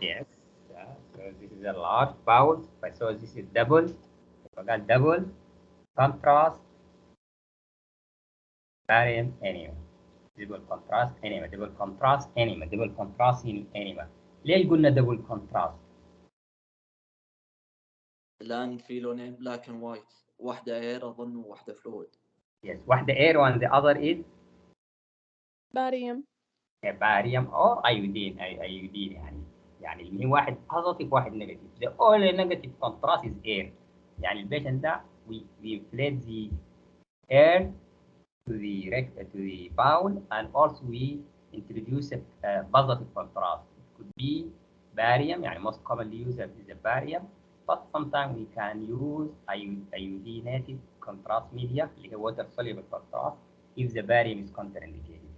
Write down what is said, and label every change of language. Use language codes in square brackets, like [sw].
[en] Yes. Yeah. So this is a large bowl. So this is double. We got double contrast barium enema. Double contrast enema. Double contrast enema. Double contrast enema. [ar] ليه قلنا double contrast؟ الآن في لونين [en] black and white، [ar] واحدة air أظن وواحدة fluid. [en] Yes. واحدة air and the other is باريوم. barium or iodine. [ar] iodine يعني اللي هي واحد positive واحد negative. [en] The only negative contrast is air. [ar] يعني البيشنت ده [en] we inflate the air to the bowl and also we introduce a positive contrast. It could be barium يعني most commonly used is the barium, but sometimes we can use iodinated contrast media [ar] اللي هي [en] water soluble contrast if the barium is contraindicated.